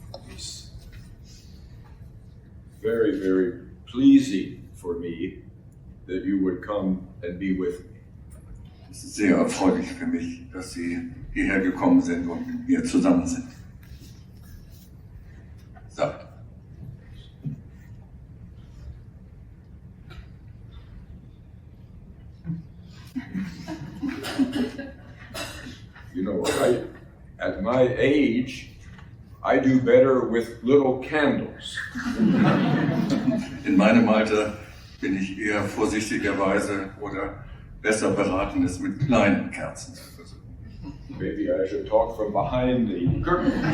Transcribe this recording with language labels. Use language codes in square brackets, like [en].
[en] It's very, very pleasing for me that you would come and be with me. [de] Es ist sehr erfreulich für mich, dass Sie hierher gekommen sind und mit mir zusammen sind. Sagt. [en] You know, at my age, I do better with little candles. [de] In meinem Alter bin ich eher vorsichtigerweise oder besser beraten, es mit kleinen Kerzen zu versuchen. [en] Maybe I should talk from behind the curtain.